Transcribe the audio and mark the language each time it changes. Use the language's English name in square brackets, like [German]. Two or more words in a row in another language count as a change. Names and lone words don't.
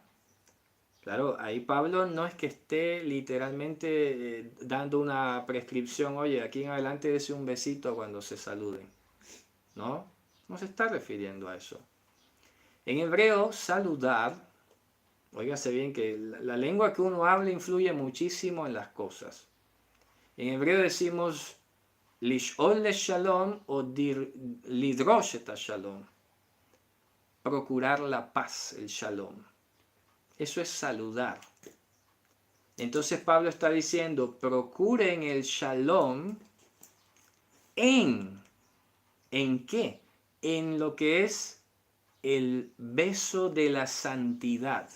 [Spanish] Claro, ahí Pablo no es que esté literalmente dando una prescripción, oye, aquí en adelante dese un besito cuando se saluden. ¿No? No se está refiriendo a eso. En hebreo, saludar, óigase bien que la lengua que uno habla influye muchísimo en las cosas. En hebreo decimos [Hebrew] לשאול לשלום או לדרוש את שלום. [Spanish] Procurar la paz, el shalom. Eso es saludar. Entonces Pablo está diciendo, procuren el shalom ¿en qué? En lo que es el beso de la santidad.